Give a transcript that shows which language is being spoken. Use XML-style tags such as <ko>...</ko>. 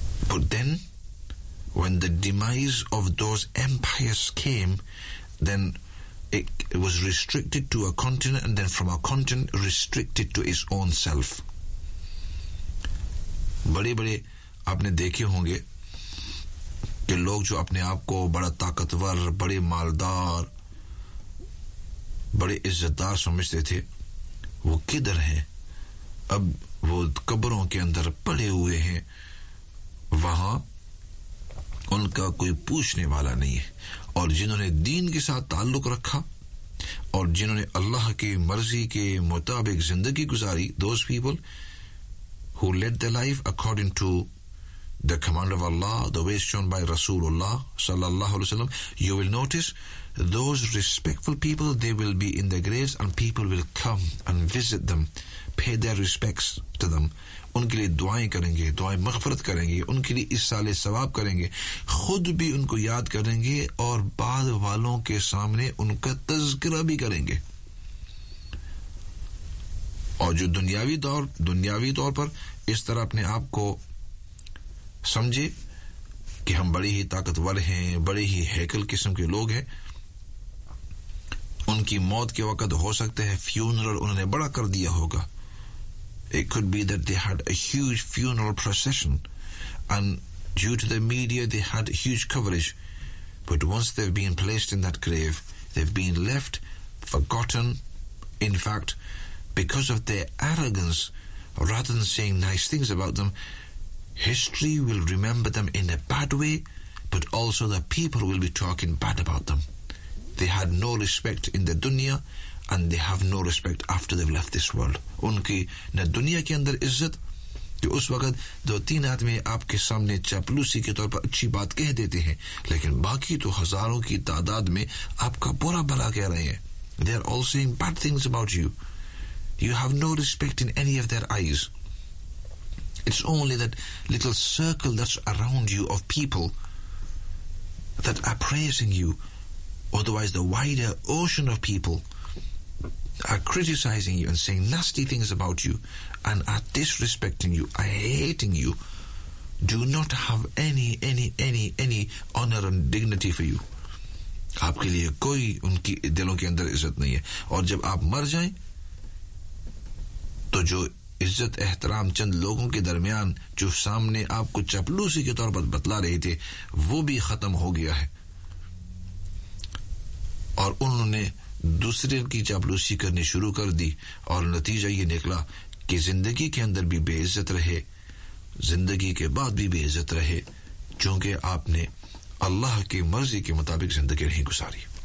<en>But then, when the demise of those empires came, then it was restricted to a continent, and then from a continent restricted to its own self.</en> <ur>بڑے بڑے آپ نے دیکھے ہوں گے کہ لوگ جو اپنے آپ کو بڑا طاقتور, بڑے مالدار, بڑے عزت دار سمجھتے تھے, وہ کدھر ہیں اب؟ وہ قبروں کے اندر پڑے ہوئے ہیں, وہاں ان کا کوئی پوچھنے والا نہیں ہے.</ur> <en>اور جنہوں نے دین کے ساتھ تعلق رکھا اور جنہوں نے اللہ کی مرضی کے مطابق زندگی گزاری, those people who led their life according to the command of Allah, the way shown by Rasulullah sallallahu alaihi wasallam, you will notice those respectful people, they will be in their graves and people will come and visit them, pay their respects to them.</en> <ur>ان کے لیے دعائیں کریں گے, دعائیں مغفرت کریں گے, ان کے لیے اس سال ثواب کریں گے, خود بھی ان کو یاد کریں گے اور بعد والوں کے سامنے ان کا تذکرہ بھی کریں گے. اور جو دنیاوی طور پر اس طرح اپنے آپ کو سمجھے کہ ہم بڑے ہی طاقتور ہیں, بڑے ہی ہیکل قسم کے لوگ ہیں, ان کی موت کے وقت ہو سکتا ہے فیونرل انہوں نے بڑا کر دیا ہوگا.</ur> <en>It could be that they had a huge funeral procession and due to the media they had huge coverage. But once they've been placed in that grave, they've been left forgotten. In fact, because of their arrogance, rather than saying nice things about them, history will remember them in a bad way, but also the people will be talking bad about them. They had no respect in the dunya, and they have no respect after they've left this world.</en> <ur>ان کی نہ دنیا کے اندر عزت, کہ اس وقت دو تین آدمی آپ کے سامنے چاپلوسی کے طور پر اچھی بات کہہ دیتے ہیں, لیکن باقی تو ہزاروں کی تعداد میں آپ کا برا بھلا کہہ رہے ہیں.</ur> <en>They are all saying bad things about you. You have no respect in any of their eyes. It's only that little circle that's around you of people that are praising you. Otherwise, the wider ocean of people are criticizing you and saying nasty things about you and are disrespecting you, are hating you, do not have any honor and dignity for you.</en> <ur>آپ کے لیے کوئی ان کی دلوں کے اندر عزت نہیں ہے. اور جب آپ مر جائیں تو جو عزت احترام چند لوگوں کے درمیان جو سامنے آپ کو چپلوسی کے طور پر بتلا رہے تھے وہ بھی ختم ہو گیا ہے, اور انہوں نے دوسرے کی چاپلوسی کرنی شروع کر دی, اور نتیجہ یہ نکلا کہ زندگی کے اندر بھی بے عزت رہے, زندگی کے بعد بھی بے عزت رہے, چونکہ آپ نے اللہ کی مرضی کے مطابق زندگی نہیں گزاری.</ur>